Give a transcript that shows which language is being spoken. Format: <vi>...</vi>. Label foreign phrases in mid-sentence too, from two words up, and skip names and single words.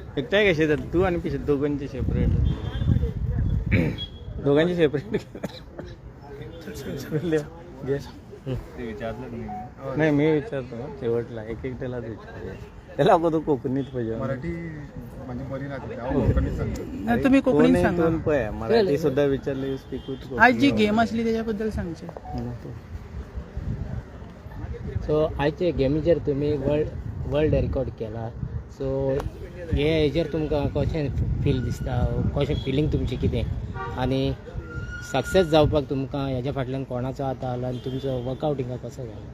<mr>एकटाय कसे तर तू आणि पिशे दोघांचे सेपरेट दोघांचे सेपरेट नाही मी विचारतो शेवटला एक एकट्यालाच विचार त्याला अगोदर कोकणीत पाहिजे मराठी म्हणजे बरी लागते तुम्ही कोकणीत सांगा. मराठी सुद्धा विचारले</mr> <en>speak with</en> <mr>आज जी गेम असली त्याच्याबद्दल सांगचे.</mr> <kok>सो आयचे गेमीचेर तुम्ही</kok> <en>world record</en> <kok>केला. सो हे हेजेर तुमकां कशें फील दिसता, कशें फिलींग तुमचें कितें आनी सक्सेस जावपाक तुमकां हेज्या फाटल्यान कोणाचो हात आला आनी तुमचो वर्कआउट हिंगा कसो जालो?</kok>